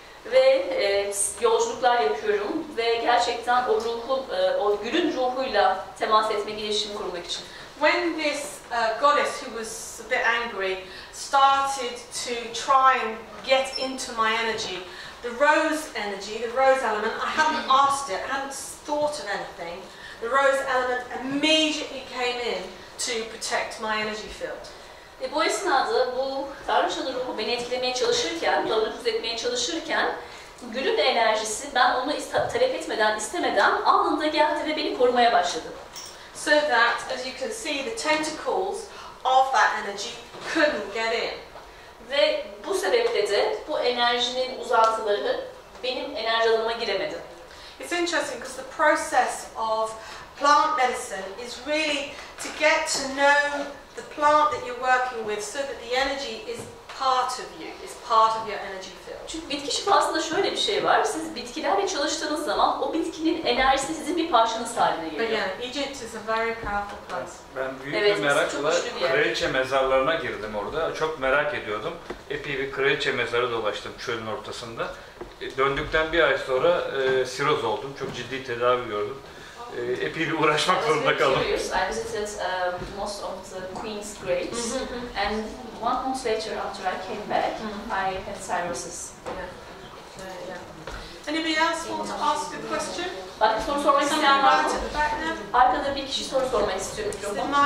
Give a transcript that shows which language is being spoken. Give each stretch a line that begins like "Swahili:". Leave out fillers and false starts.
Turkish: Ve yolculuklar yapıyorum ve gerçekten o ruhun, o gülün ruhuyla temas etmek, iletişim kurmak için.
English: When this goddess, who was a bit angry, started to try and get into my energy, the rose energy, the rose element, I hadn't asked it, I hadn't thought of anything. The rose element immediately came in to protect my energy field.
Turkish: Bu esnada bu Tanrıçanın ruhu beni etkilemeye çalışırken, bana nüfuz etmeye çalışırken gülün enerjisi ben onu talep etmeden, istemeden anında geldi ve beni korumaya başladı.
English: So that, as you can see, the tentacles of that energy couldn't get in.
Turkish: Ve bu sebeple de bu enerjinin uzantıları benim enerji alanıma giremedi.
English: It's interesting because the process of plant medicine is really to get to know the plant that you're working with so that the energy is part of you, is part of your energy field.
Turkish: Çünkü bitki şifasında şöyle bir şey var. Siz bitkilerle çalıştığınız zaman o bitkinin enerjisi sizin bir parçanız haline geliyor.
English: But yeah, Egypt is a very powerful place.
Turkish: Ben büyük bir merakla kraliçe mezarlarına girdim orada. Çok merak ediyordum. Epey bir kraliçe mezarı dolaştım çölün ortasında. Döndükten bir ay sonra siroz oldum. Çok ciddi tedavi gördüm. Epey bir uğraşmak zorunda kaldım.
English: I visited most of the Queen's graves, and 1 month later, after I came back, I had cirrhosis. Anybody else want to ask a question?
Turkish: Başka soru sormak isteyen var mı?
English: Right at the back now.
Turkish: Arkada bir kişi soru sormak istiyor mikrofon.